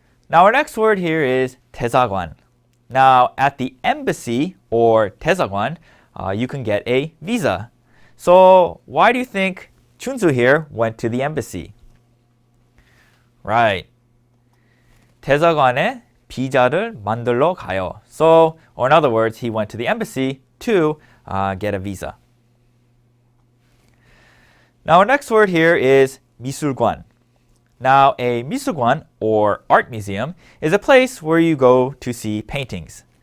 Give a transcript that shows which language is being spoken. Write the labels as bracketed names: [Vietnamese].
[English] Now our next word here is 대사관. Now at the embassy or 대사관, you can get a visa. So why do you think 준수 here went to the embassy? Right. [Korean] 대사관에 비자를 만들러 가요. [English] So, or in other words, he went to the embassy to get a visa. Now our next word here is 미술관. Now a 미술관 or art museum is a place where you go to see paintings.